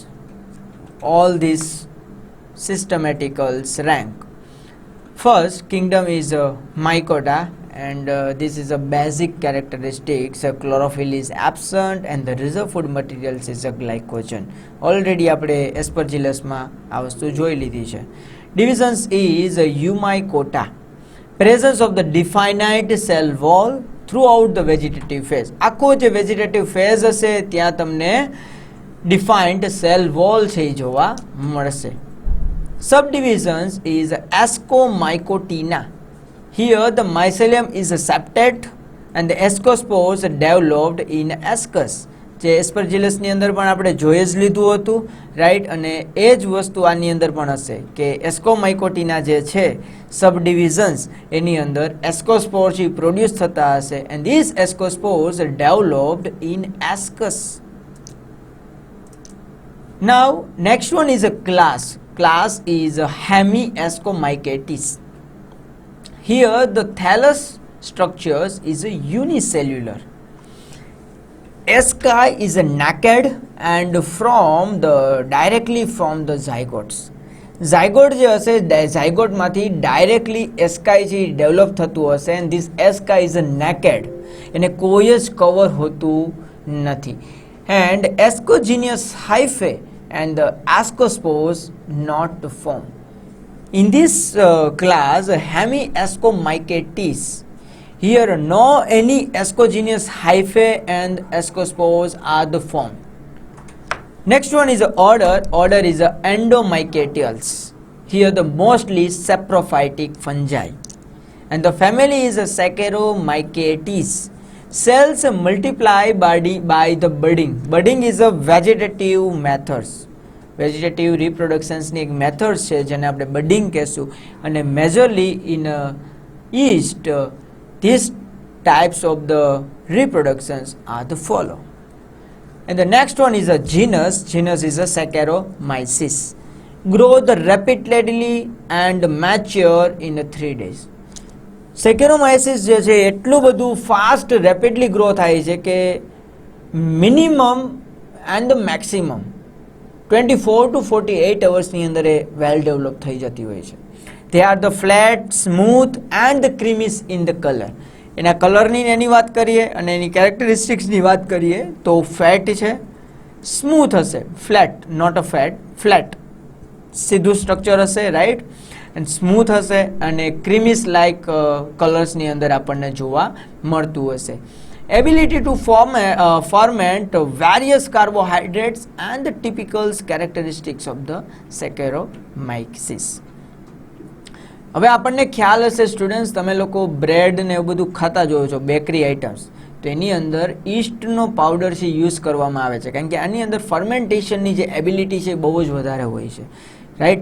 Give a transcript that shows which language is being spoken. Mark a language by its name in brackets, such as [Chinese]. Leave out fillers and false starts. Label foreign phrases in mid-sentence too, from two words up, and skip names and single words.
[English] All these systematicals rank. First, kingdom is a mycota, and this is a basic characteristics. Chlorophyll is absent and the reserve food materials is a glycogen. [Gujarati] Already આપણે Aspergillus માં આ વસ્તુ જોઈ લીધી છે. [English] Divisions is a eumycota. Presence of the definite cell wall throughout the vegetative phase. [Gujarati] આખો જે [English] vegetative phase [Gujarati] હશે ત્યાં તમને [English] defined cell wall [Gujarati] છે એ જોવા મળશે. [English] Subdivisions is ascomycotina. Here the mycelium is septate and the ascospores developed in ascus. [Gujarati] જે એસ્પરજીલસની અંદર પણ આપણે જોઈ જ લીધું હતું, રાઈટ? અને એ જ વસ્તુ આની અંદર પણ હશે કે એસ્કોમાઇકોટીના જે છે સબડિવિઝન્સ એની અંદર [English] ascospores produce [Gujarati] થતા હશે, [English] and these ascospores developed in ascus. Now next one is a class. Class is a Hemiascomycetes. Here the thallus structures is a unicellular. Asci is a naked and directly from the zygotes. [Gujarati] zygote જે હશે zygote માંથી [English] directly asci [Gujarati] જે develop થતું હશે, [English] and this asci is a naked, [Gujarati] એને કોઈ જ cover હોતું નથી, [English] and ascogenous hyphae and the ascospores not formed. In this class, Hemiascomycetes, here no any ascogenous hyphae and ascospores are the form. Next one is order. Order is Endomycetales. Here the mostly saprophytic fungi, and the family is Saccharomycetes. Cells multiply by the budding. Budding is a vegetative methods. vegetative reproductionsની [Gujarati] એક મેથડ છે જેને આપણે બડિંગ કહેશું, અને [English] majorly in yeast these types of the reproductions are the follow. And the next one is a genus. Genus is a Saccharomyces. Grow the rapidly and mature in 3 days. [Gujarati] Saccharomyces જે છે એટલું બધું [English] fast rapidly grow [Gujarati] થાય છે કે [English] minimum and maximum 24 to 48 hoursની [Gujarati] અંદર એ [English] well develop [Gujarati] થઈ જતી હોય છે. [English] They are the flat, smooth and the creamy in the color. [Gujarati] એના કલરની એની વાત કરીએ અને એની કેરેક્ટરિસ્ટિક્સની વાત કરીએ તો ફેટ છે, સ્મૂથ હશે, ફ્લેટ, [English] not a fat, [Gujarati] ફ્લેટ, સીધું સ્ટ્રક્ચર હશે, રાઈટ, [English] and smooth [Gujarati] હશે, અને [English] creamis like colorsની [Gujarati] અંદર આપણને જોવા મળતું હશે. [English] ability to ferment various carbohydrates and the typical characteristics of the Saccharomyces. [Gujarati] હવે આપણને ખ્યાલ હશે સ્ટુડન્ટ્સ, તમે લોકો બ્રેડ ને એવું બધું ખાતા જોયો છો, [English] bakery items, [Gujarati] તો એની અંદર ઈસ્ટનો પાવડર છે યુઝ કરવામાં આવે છે, કારણ કે આની અંદર ફર્મેન્ટેશનની જે એબિલિટી છે એ બહુ જ વધારે હોય છે, રાઈટ.